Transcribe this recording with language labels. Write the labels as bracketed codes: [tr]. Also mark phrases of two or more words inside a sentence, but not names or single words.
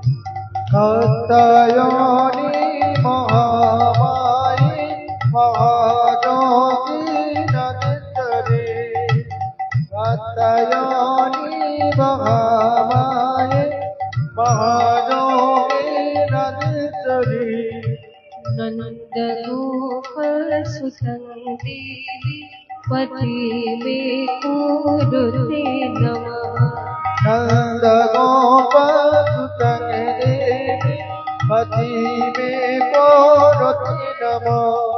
[sa] কাত্যায়নী মহামায়ে মহাযোগী নরেশ্বরী, কাত্যায়নী মহামায়ে মহাযোগী নরেশ্বরী, नंद गोप सुतं देवी पति में कुरुते नमः। नंद गोप सुतं देवी पति में कुरुते नमः।